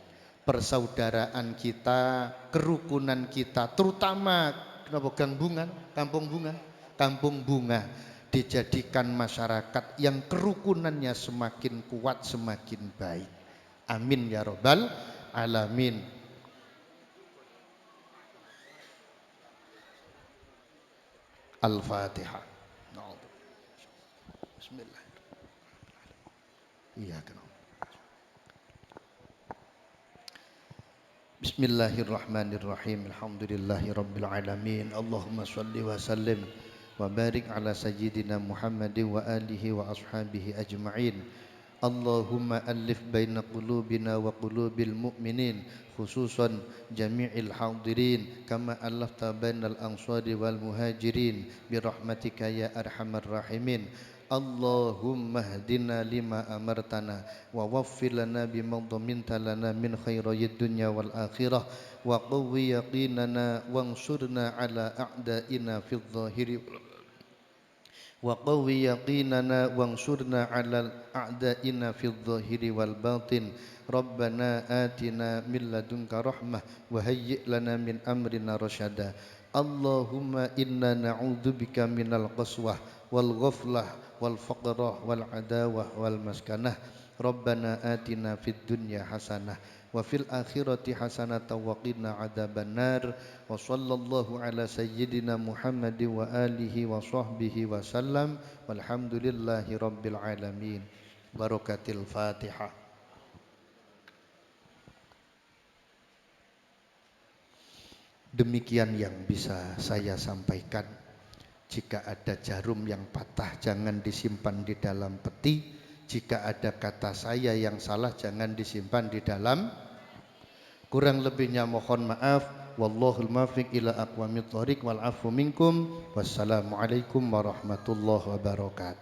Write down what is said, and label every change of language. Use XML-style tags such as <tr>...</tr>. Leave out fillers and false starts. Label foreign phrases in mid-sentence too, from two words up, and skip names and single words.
<id>Persaudaraan kita, kerukunan kita, terutama kampung bunga dijadikan masyarakat yang kerukunannya semakin kuat, semakin baik.</id> <ar>آمين يا رب العالمين الفاتحة. بسم الله الرحمن الرحيم.</ar> <id>Iya kan.</id> <ar>بسم الله الرحمن الرحيم. الحمد لله رب العالمين اللهم صل وسلم وبارك على سيدنا محمد وآله وأصحابه أجمعين. اللهم ألف بين قلوبنا وقلوب المؤمنين خصوصا جميع الحاضرين كما ألفت بين الأنصار والمهاجرين برحمتك يا أرحم الراحمين. اللهم اهدنا لما أمرتنا ووفر لنا بما ضمنت لنا من خير الدنيا والآخرة وقو يقيننا وانصرنا على أعدائنا في الظاهر وقو يقيننا وانصرنا على أعدائنا في الظاهر والباطن ربنا آتنا من لدنك رحمة وهيئ لنا من أمرنا رشدا اللهم إنا نعوذ بك من القسوة والغفلة والفقر والعداوة والمسكنة ربنا آتنا في الدنيا حسنة وفي الآخرة حسنة وقنا عذاب النار وصلى الله على سيدنا محمد وآله وصحبه وسلم والحمد لله رب العالمين بركة الفاتحة.</ar> <id>Demikian yang bisa saya sampaikan. Jika ada jarum yang patah jangan disimpan di dalam peti. Jika ada kata saya yang salah jangan disimpan di dalam. Kurang lebihnya mohon maaf.</id> <ar>والله الموفق إلى أقوم الطريق والعفو منكم. والسلام عليكم ورحمة الله وبركاته.</ar>